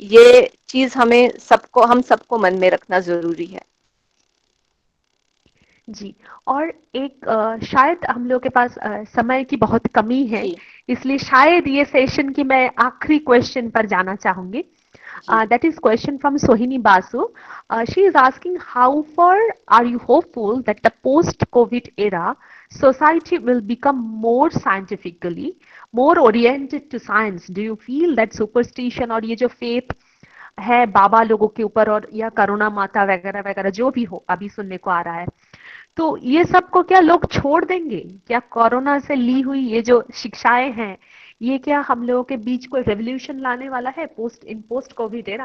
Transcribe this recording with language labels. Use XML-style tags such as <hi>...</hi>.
<hi>ये चीज हम सबको मन में रखना जरूरी है। जी। और एक शायद हम लोग के पास समय की बहुत कमी है, जी इसलिए शायद ये सेशन की मैं आखिरी क्वेश्चन पर जाना चाहूंगी।</hi> <en>That is question from Sohini Basu. She is asking, how far are you hopeful that the post-COVID era society will become more scientifically, more oriented to science? Do you feel that superstition</en> <hi>और ये जो faith है बाबा लोगों के ऊपर और या करुणा माता वगैरह वगैरह जो भी हो अभी सुनने को आ रहा है, तो ये सब को क्या लोग छोड़ देंगे? क्या कोरोना से ली हुई ये जो शिक्षाएं हैं ये क्या हम लोगों के बीच कोई रेवोल्यूशन लाने वाला है पोस्ट कोविड एरा?</hi>